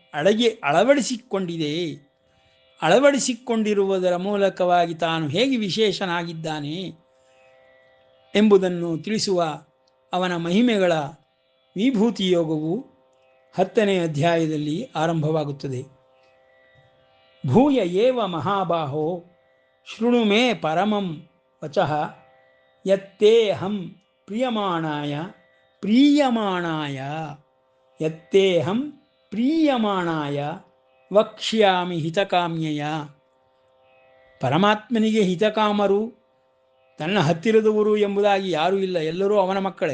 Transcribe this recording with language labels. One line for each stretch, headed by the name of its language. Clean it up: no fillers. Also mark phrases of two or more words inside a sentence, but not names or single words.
Kannada: ಅಳವಡಿಸಿಕೊಂಡಿರುವುದರ ಮೂಲಕವಾಗಿ ತಾನು ಹೇಗೆ ವಿಶೇಷನಾಗಿದ್ದಾನೆ ಎಂಬುದನ್ನು ತಿಳಿಸುವ ಅವನ ಮಹಿಮೆಗಳ ವಿಭೂತಿ ಯೋಗವು 10ನೇ ಅಧ್ಯಾಯದಲ್ಲಿ ಆರಂಭವಾಗುತ್ತದೆ.
Sanskrit: ಭೂಯ ಏವ ಮಹಾಬಾಹೋ ಶೃಣು ಮೇ ಪರಮಂ ವಚಃ ಯತ್ತೇಹಂ ಪ್ರೀಯಮಾಣಾಯ ವಕ್ಷ್ಯಾಮಿ ಹಿತಕಾಮ್ಯಯ.
Kannada: ಪರಮಾತ್ಮನಿಗೆ ಹಿತಕಾಮರು ತನ್ನ ಹತ್ತಿರದವರು ಎಂಬುದಾಗಿ ಯಾರೂ ಇಲ್ಲ, ಎಲ್ಲರೂ ಅವನ ಮಕ್ಕಳೇ.